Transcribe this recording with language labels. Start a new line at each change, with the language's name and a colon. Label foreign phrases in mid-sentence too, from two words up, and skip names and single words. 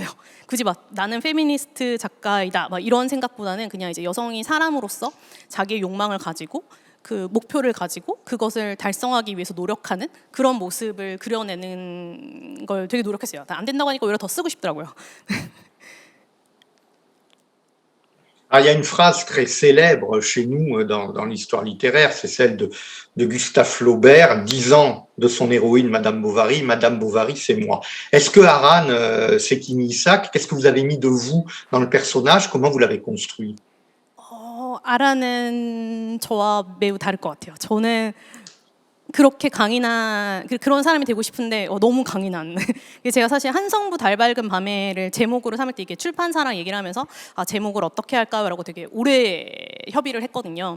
Korean: 굳이 막 나는 페미니스트 작가이다 막 이런 생각보다는 그냥 이제 여성이 사람으로서 자기의 욕망을 가지고 그 목표를 가지고 그것을 달성하기 위해서 노력하는 그런 모습을 그려내는 걸 되게 노력했어요. 안 된다고 하니까 오히려 더 쓰고 싶더라고요.
French: Il y a une phrase très célèbre chez nous dans l'histoire littéraire, c'est celle de Gustave Flaubert, disant de son héroïne Madame Bovary, c'est moi. Est-ce que Aran Sekini Isaac, qu'est-ce que vous avez mis de vous dans le personnage? Comment vous l'avez construit?
Korean: 아라는 저와 매우 다를 것 같아요. 저는 그렇게 강인한 그런 사람이 되고 싶은데 너무 강인한. 제가 사실 한성부 달밝은 밤에를 제목으로 삼을 때 이게 출판사랑 얘기를 하면서 제목을 어떻게 할까요라고 되게 오래 협의를 했거든요.